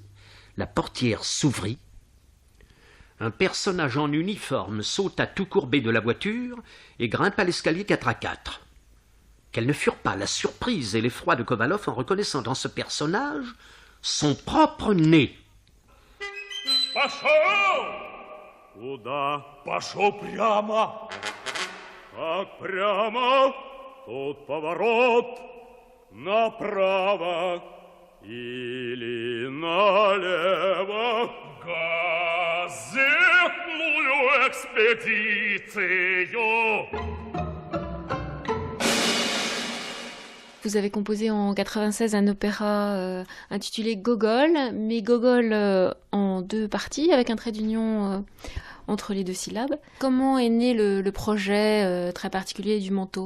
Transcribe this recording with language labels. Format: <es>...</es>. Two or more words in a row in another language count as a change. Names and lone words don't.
<fr>La portière s'ouvrit. Un personnage en uniforme sauta tout courbé de la voiture et grimpa l'escalier 4x4. Quelles ne furent pas la surprise et l'effroi de Kovalov en reconnaissant dans ce personnage son propre nez.</fr> <ru>« Пошел! Куда? Пошел прямо! Как прямо, тут поворот, направо или налево. Газетную экспедицию!»</ru> <fr>Vous avez composé en 96 un opéra intitulé Gogol, mais Gogol en 2 parties, avec un trait d'union entre les 2 syllabes. Comment est né le projet très particulier du manteau ?</fr>